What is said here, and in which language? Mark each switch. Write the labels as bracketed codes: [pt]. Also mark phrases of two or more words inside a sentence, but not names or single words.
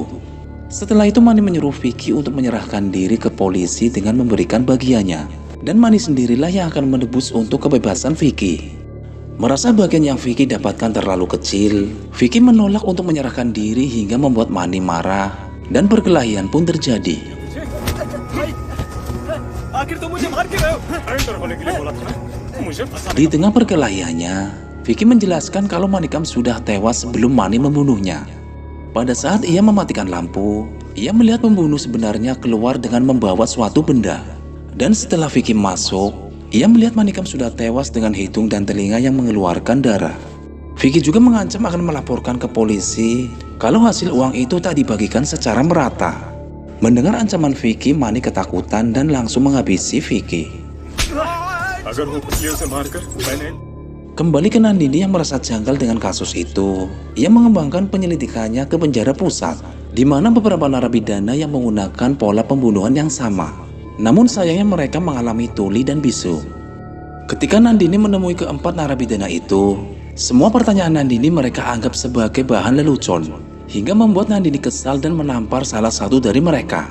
[id] Setelah itu Mani menyuruh Vicky untuk menyerahkan diri ke polisi dengan memberikan bagiannya. Dan Mani sendirilah yang akan menebus untuk kebebasan Vicky. Merasa bagian yang Vicky dapatkan terlalu kecil, Vicky menolak untuk menyerahkan diri hingga membuat Mani marah dan perkelahian pun terjadi. [hi] आखिर तुम मुझे मार क्यों रहे हो? सरेंडर होने के लिए बोला था ना, मुझे फंसाने [id] Di tengah perkelahiannya, Vicky menjelaskan kalau Manikam sudah tewas sebelum Mani membunuhnya. Pada saat ia mematikan lampu, ia melihat pembunuh sebenarnya keluar dengan membawa suatu benda. Dan setelah Vicky masuk, ia melihat Manikam sudah tewas dengan hidung dan telinga yang mengeluarkan darah. Vicky juga mengancam akan melaporkan ke polisi kalau hasil uang itu tak dibagikan secara merata. Mendengar ancaman Vicky, Mani ketakutan dan langsung menghabisi Vicky. [hi] अगर वो पुतलियों से मारकर मैंने [id] Kembali ke Nandini yang merasa janggal dengan kasus itu, ia mengembangkan penyelidikannya ke penjara pusat, di mana beberapa narapidana yang menggunakan pola pembunuhan yang sama. Namun sayangnya mereka mengalami tuli dan bisu. Ketika Nandini menemui keempat narapidana itu, semua pertanyaan Nandini mereka anggap sebagai bahan lelucon, hingga membuat Nandini kesal dan menampar salah satu dari mereka.